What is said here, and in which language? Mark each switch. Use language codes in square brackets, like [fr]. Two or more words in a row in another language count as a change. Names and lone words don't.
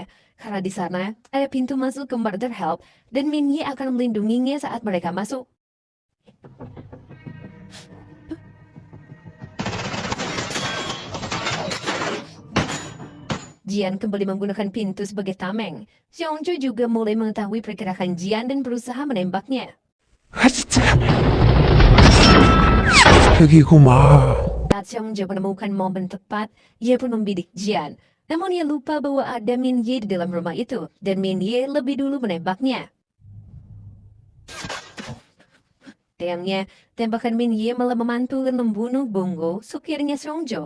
[id] Karena di sana ada pintu masuk ke Murder Help dan Min Ye akan melindunginya saat mereka masuk. Jian kembali menggunakan pintu sebagai tameng. Seongjo juga mulai mengetahui pergerakan Jian dan berusaha menembaknya. [ko] 아 진짜. 여기구만. [id] Saat Seongjo menemukan momen tepat, ia pun membidik Jian. Namun ia lupa bahwa ada Min Ye di dalam rumah itu, dan Min Ye lebih dulu menembaknya. Sayangnya, tembakan Min Ye malah memantul dan membunuh Bongo, supirnya Seongjo.